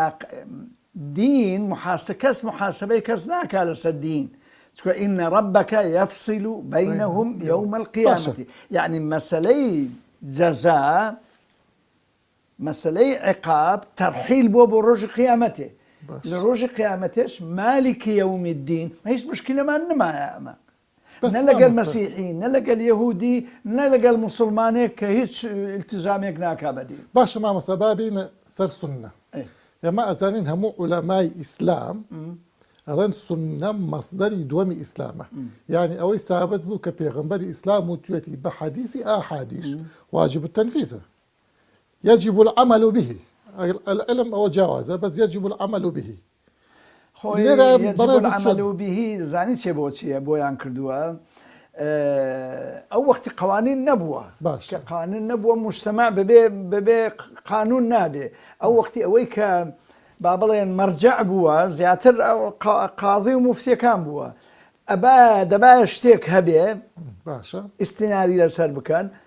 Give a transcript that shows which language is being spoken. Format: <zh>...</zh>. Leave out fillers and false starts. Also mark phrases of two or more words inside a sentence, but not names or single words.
<ckb>دین کەس محاسبەی کەس ناکا لەسەر دین چونکە</ckb> <ar>ئین ڕەبەکە یەفسیل بەینەهم یەومە القیامەتی</ar> <ckb>یعنی مەسەلەی جەزا مەسەلەی عقاب تەرحیل بۆ ڕۆژی قیامەتێ لە ڕۆژی قیامەتێش</ckb> <ar>مالیکی یەومی الدین</ar> <ckb>هیچ مشکلەمان نمایە ئەمە نە لەگەل مەسیحی نە لەگەل یەهودی نە لەگەل موسڵمانێک کە هیچ التزامێک ناکا بەدین باشە مامۆستا با بینە سەر سوننە ئێمە ئەزانین هەموو عولەمای ئیسلام ئەڵێن سوننە مەصدەری دووەمی ئیسلامە یعنی ئەوەی سابت بوو کە پێغەمبەری ئیسلام وتوێتی بە حەدیثی ئاحادیش</ckb> <ar>واجب التنفيذ يجب العمل به العلم أو جوازه بس يجب العمل به يجب العمل به</ar> <ckb>زاني چه بۆ چییە بۆیان کردووە ئەو وەختی قوانین نەبووە کە قانون نەبووە مجتەمع بەبێ قانون نابێ ئەو وەختی ئەوەی کە با بڵێن مەرجع بووە زیاتر قاضی و موفتیەکان بووە دەبا شتێک هەبێ ئیستینادی لەسەر بکەن</ckb>